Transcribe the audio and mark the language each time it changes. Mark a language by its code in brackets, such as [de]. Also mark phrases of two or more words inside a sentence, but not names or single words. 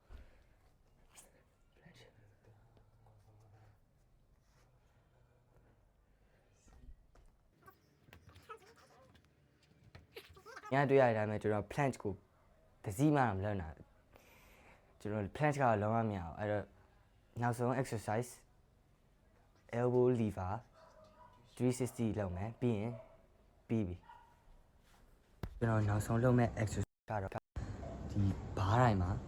[my] ညတွေ့ရတဲ့အတိုင်းပဲကျွန်တော် planche ကိုတစည်းမှတော့မလုပ်နိုင်ဘူးကျွန်တော် planche ကတော့လုံးဝမရအောင်အဲ့တော့နောက်ဆုံး [en] exercise elbow lever 360 [my] လုပ်မယ်ပြီးရင်ပြီးပြီကျွန်တော်နောက်ဆုံးလုပ်မဲ့ exercise ကတော့ဒီဘားတိုင်းမှာ